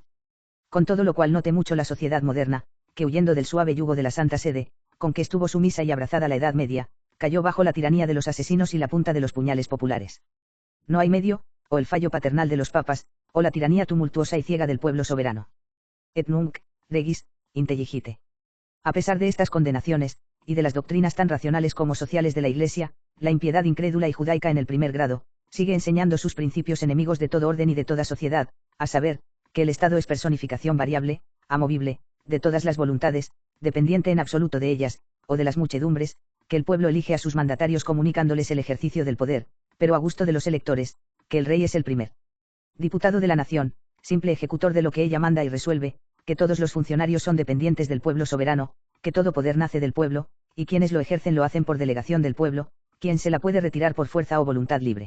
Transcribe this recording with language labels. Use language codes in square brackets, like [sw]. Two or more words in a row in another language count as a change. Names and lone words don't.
[es] Con todo lo cual note mucho la sociedad moderna, que huyendo del suave yugo de la Santa Sede, con que estuvo sumisa y abrazada la Edad Media, cayó bajo la tiranía de los asesinos y la punta de los puñales populares. No hay medio, o el fallo paternal de los papas, o la tiranía tumultuosa y ciega del pueblo soberano. [la] Et nunc, regis, intelligite. [es] A pesar de estas condenaciones, y de las doctrinas tan racionales como sociales de la Iglesia, la impiedad incrédula y judaica en el primer grado, Sigue enseñando sus principios enemigos de todo orden y de toda sociedad, a saber, que el Estado es personificación variable, amovible, de todas las voluntades, dependiente en absoluto de ellas, o de las muchedumbres, que el pueblo elige a sus mandatarios comunicándoles el ejercicio del poder, pero a gusto de los electores, que el rey es el primer diputado de la nación, simple ejecutor de lo que ella manda y resuelve, que todos los funcionarios son dependientes del pueblo soberano, que todo poder nace del pueblo, y quienes lo ejercen lo hacen por delegación del pueblo, quien se la puede retirar por fuerza o voluntad libre.